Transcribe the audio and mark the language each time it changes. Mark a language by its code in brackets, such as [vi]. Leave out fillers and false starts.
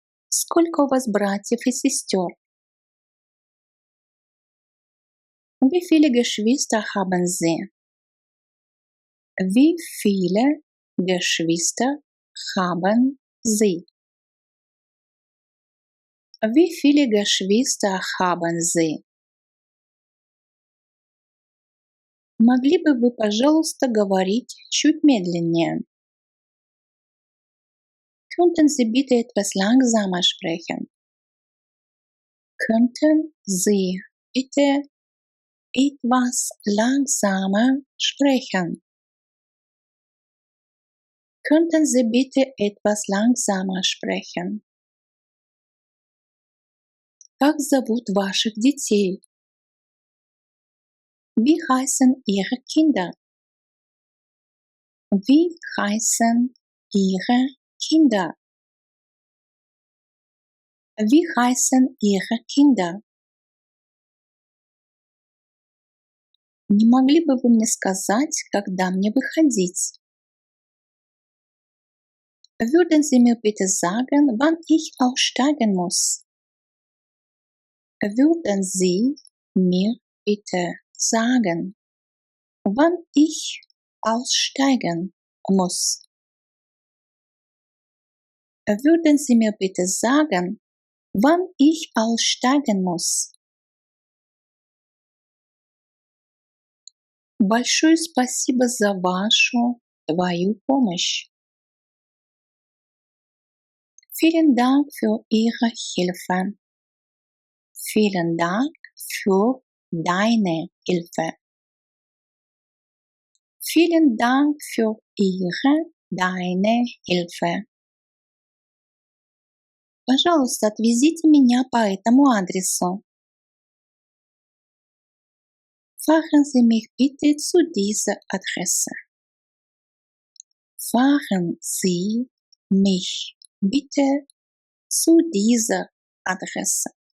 [ru] Сколько у вас братьев и сестер? [de] Wie viele Geschwister haben Sie? Wie viele Geschwister haben Sie? Wie viele Geschwister haben Sie? [ru] Могли бы вы, пожалуйста, говорить чуть медленнее? [de] Könnten Sie bitte etwas langsamer sprechen? Könnten Sie bitte etwas langsamer sprechen? Könnten Sie bitte etwas langsamer sprechen? [ru] Как зовут ваших детей? [de] Wie heißen Ihre Kinder? Wie heißen Ihre Kinder? Wie heißen Ihre Kinder? [ru] Не могли бы вы мне сказать, когда мне выходить? [de] Würden Sie mir bitte sagen, wann ich aussteigen muss? Würden Sie mir bitte sagen, wann ich aussteigen muss? Würden Sie mir bitte sagen, wann ich aussteigen muss? [ru] Большое спасибо за твою помощь. [de] Vielen Dank für Ihre Hilfe. Vielen Dank für deine Hilfe. Vielen Dank für deine Hilfe. [ru] Пожалуйста, отвезите меня по этому адресу. [de] Fahren Sie mich bitte zu dieser Adresse. Fahren Sie mich bitte zu dieser Adresse.